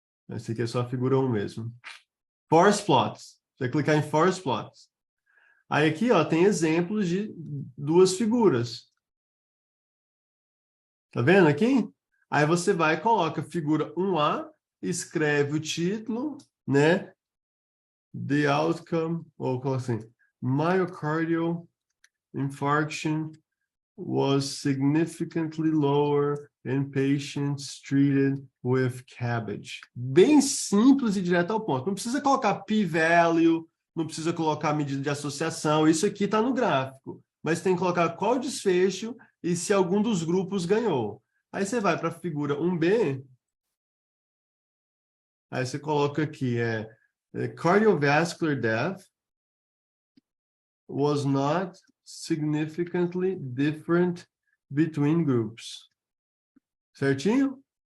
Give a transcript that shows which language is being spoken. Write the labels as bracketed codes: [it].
[pt] Esse aqui é só a figura 1 mesmo. Force Plots. Você vai clicar em Force Plots. Aí aqui, ó, tem exemplos de 2 figuras. Tá vendo aqui? Aí você vai e coloca figura 1A, escreve o título, né? [en] The outcome, [pt] ou assim, [en] myocardial infarction was significantly lower in patients treated with CABG. [pt] Bem simples e direto ao ponto. Não precisa colocar p-value, não precisa colocar medida de associação, isso aqui está no gráfico. Mas tem que colocar qual o desfecho e se algum dos grupos ganhou. Aí você vai para a figura 1B, aí você coloca aqui, [en] cardiovascular death was not significantly different between groups. [pt] Certinho?